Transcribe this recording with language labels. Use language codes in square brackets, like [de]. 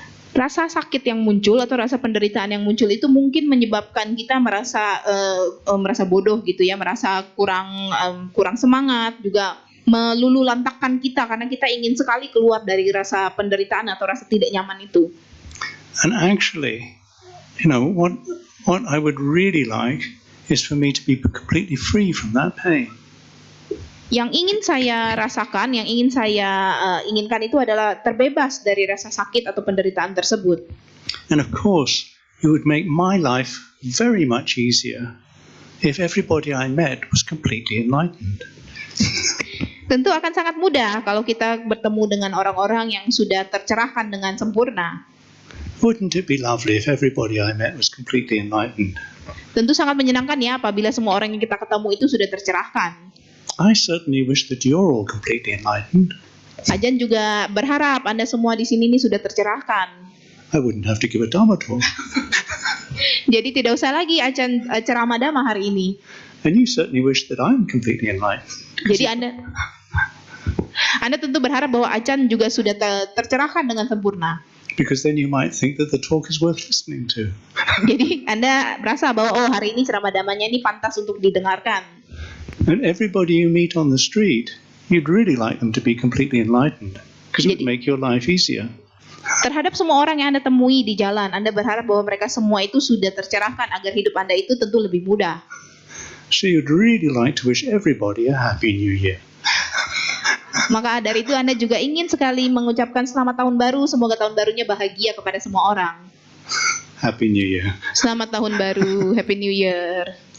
[id] Rasa sakit yang muncul atau rasa penderitaan yang muncul itu mungkin menyebabkan kita merasa bodoh gitu ya, merasa kurang semangat, juga melululantakkan kita karena kita ingin sekali keluar dari rasa penderitaan atau rasa tidak nyaman itu. [en] And actually, what I would really like is for me to be completely free from that pain. [id] Yang ingin saya rasakan, yang ingin saya inginkan itu adalah terbebas dari rasa sakit atau penderitaan tersebut. [en] And of course, it would make my life very much easier if everybody I met was completely enlightened. [id] Tentu akan sangat mudah kalau kita bertemu dengan orang-orang yang sudah tercerahkan dengan sempurna. [en] Wouldn't it be lovely if everybody I met was completely enlightened? [id] Tentu sangat menyenangkan ya apabila semua orang yang kita ketemu itu sudah tercerahkan. [en] I certainly wish that you're all completely enlightened. [id] Ajan juga berharap Anda semua di sini nih sudah tercerahkan. [en] I wouldn't have to give a Dhamma talk. [id] Jadi tidak usah lagi Ajan ceramah Dhamma hari ini. [en] And you certainly wish that I'm completely enlightened. [id] Jadi Anda tentu berharap bahwa Ajan juga sudah tercerahkan dengan sempurna. [en] Because then you might think that the talk is worth listening to. [id] Jadi Anda merasa bahwa hari ini ceramah Dhammanya ini pantas untuk didengarkan. [en] And everybody you meet on the street, you'd really like them to be completely enlightened, because it would make your life easier. [id] Terhadap semua orang yang Anda temui di jalan, Anda berharap bahwa mereka semua itu sudah tercerahkan agar hidup Anda itu tentu lebih mudah. [en] So you'd really like to wish everybody a happy new year. [id] Maka dari itu Anda juga ingin sekali mengucapkan selamat tahun baru, semoga tahun barunya bahagia kepada semua orang. [en] Happy New Year. [id] Selamat tahun baru, [en] Happy New Year.